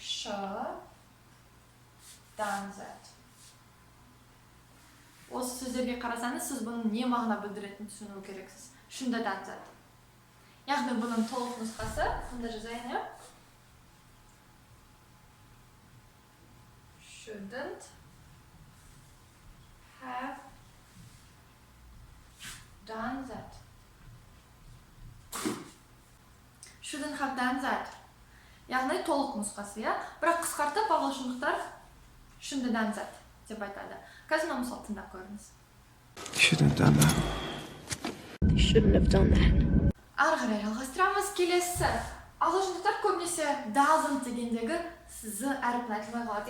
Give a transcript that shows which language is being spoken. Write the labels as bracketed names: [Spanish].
[English] Ш дан зат. [Kazakh] Осы сөздерге қарасаңыз, сіз бұның не мағына білдіретінін түсіну керексіз. [English] Шындадан зат. [Kazakh] Яғни бұның толық нұсқасы, сонда жазайын, иә? [English] Shouldn't have done that. Shouldn't have done that. [Kazakh] Яғни толық нұсқасы, иә? Бірақ қысқартып ағылшындықтар [English] shouldn't have that [Kazakh] деп айтады. Қазір мына мысал тыңдап көріңіз. [English] Shouldn't have done that. They shouldn't have done that. [Kazakh] Ары қарай жалғастырамыз. Келесі. Ағылшындықтар көбінесе doesn't дегендегі з әрпін айтылмай қалады.